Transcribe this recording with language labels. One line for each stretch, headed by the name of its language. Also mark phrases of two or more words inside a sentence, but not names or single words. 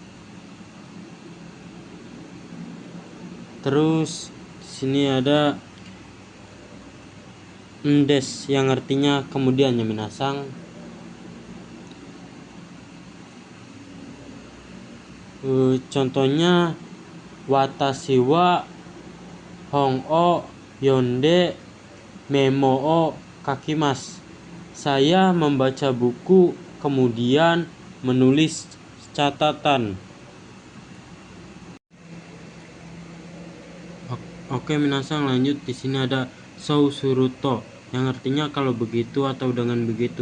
Indonesian: Terus di sini ada endes, yang artinya kemudian ya minasang.
Japanese: Contohnya 私は本を読んでメモを書きます.
Indonesian: Saya membaca buku kemudian menulis catatan. Oke minasang, lanjut. Di sini ada sousuruto, yang artinya kalau begitu atau dengan begitu.